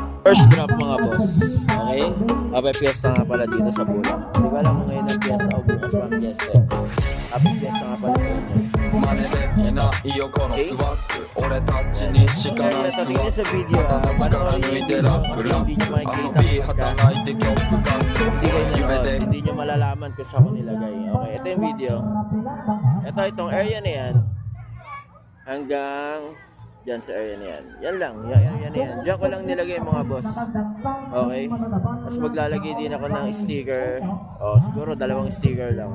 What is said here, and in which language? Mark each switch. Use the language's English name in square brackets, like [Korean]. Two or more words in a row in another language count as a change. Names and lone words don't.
[English] First drop [Filipino] mga boss. Okay? [English] Happy Fiesta [Filipino] nga pala dito sa Bulacan. Hindi ko alam kung ngayon ang Fiesta o bukas pa ang Fiesta. [English] Happy Fiesta [Filipino] nga pala sa inyo. [Japanese] 真似できないよこのスワッグ俺たちにしかないスワッグ肩の力抜いてラックラック遊び働いて曲書く 夢で [Filipino] Hindi nyo malalaman kung saan ko nilagay. Okay, ito yung video. Itong area na yan. Hanggang dyan sa area na yan. Yan lang, yung area na yan. Diyan ko lang nilagay mga boss. Okay? Mas maglalagay din ako ng sticker. O, siguro 2 sticker lang.